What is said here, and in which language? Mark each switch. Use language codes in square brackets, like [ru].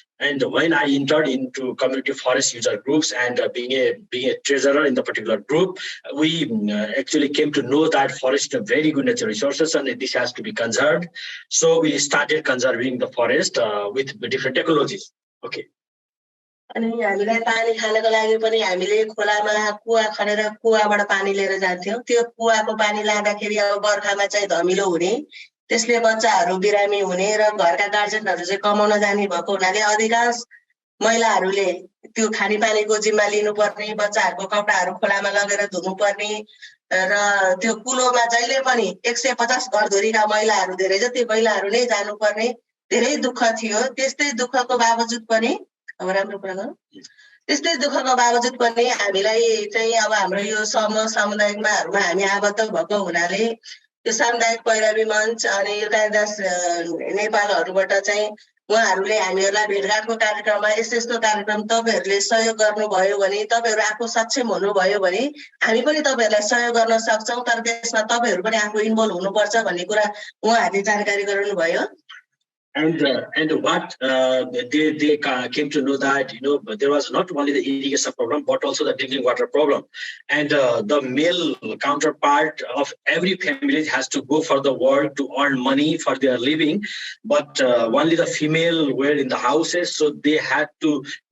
[en] And when I entered into community forest user groups and being a treasurer in the particular group, we actually came to know that forest are very good natural resources and this has to be conserved. So we started conserving the forest with different technologies. Okay. [ne] अनि हामीलाई पानी खानको लागि पनि हामीले खोलामा कुवा खनेर कुवाबाट पानी लिएर जान्थ्यौं त्यो कुवाको पानी लाँदाखेरि अब बर्खामा चाहिँ धमिलो हुने त्यसले बच्चाहरू बिरामी हुने र घरका गार्जियनहरू चाहिँ कमाउन जाने भएको हुनाले अधिकांश महिलाहरूले त्यो खानेपानीको जिम्मा लिनुपर्ने बच्चाहरूको कपडाहरू खोलामा लगेर धुनुपर्ने र त्यो कुलोमा जहिले पनि 150 घरधुरीका महिलाहरू धेरै जति महिलाहरू नै जानुपर्ने धेरै दुःख थियो त्यस्तै दुःखको बावजुद पनि अब राम्रो कुरा गर्नु त्यस्तै दुःखको बावजुद पनि हामीलाई चाहिँ अब हाम्रो यो सामुदायिकमाहरूमा हामी आबद्ध भएको हुनाले यो सामुदायिक पैरवी मञ्च अनि यो कालिदास नेपालहरुबाट चाहिँ उहाँहरूले हामीहरूलाई भेटघाटको कार्यक्रममा यस्तो कार्यक्रम तपाईहरुले सहयोग गर्नुभयो भने तपाईहरु आफू सक्षम हुनुभयो भने हामी पनि तपाईहरुलाई सहयोग गर्न सक्छौं तर त्यसमा तपाईहरु पनि आफू इन्भल्भ हुनुपर्छ भन्ने कुरा उहाँहरूले जानकारी गराउनु भयो [en] And what they came to know that there was not only the irrigation problem but also the drinking water problem, and the male counterpart of every family has to go for the work to earn money for their living, but only the female were in the houses, so they had to